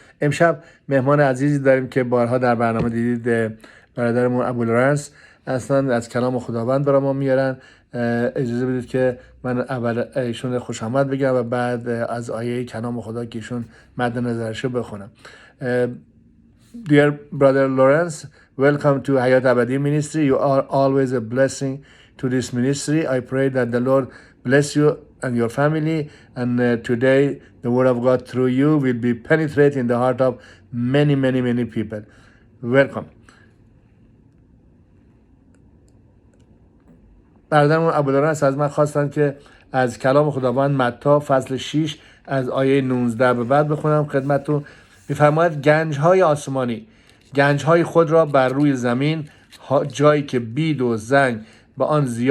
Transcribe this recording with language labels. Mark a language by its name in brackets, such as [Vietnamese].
[Persian] امشب مهمان عزیزی داریم که بارها در برنامه دیدید، برادرمون ابوالرنس اصلا از کلام خداوند برای ما میارن. اجازه بدید که من اول ایشون خوش آمد بگم و بعد از آیه کلام خدا که ایشون مد نظرشو بخونم. [English] Dear brother Lawrence, welcome to Hayate Abadi Ministry. You are always a blessing to this ministry. I pray that the Lord bless you and your family, and today the word of God through you will be penetrating the heart of many people. Welcome. [Persian] برادرمون ابوالرنس از من خواستن که از کلام خداوند متی فصل 6 از آیه 19 به بعد بخونم خدمتتون. میفرماید گنج‌های آسمانی گنج‌های خود را بر روی زمین، جایی که بید و زنگ به آن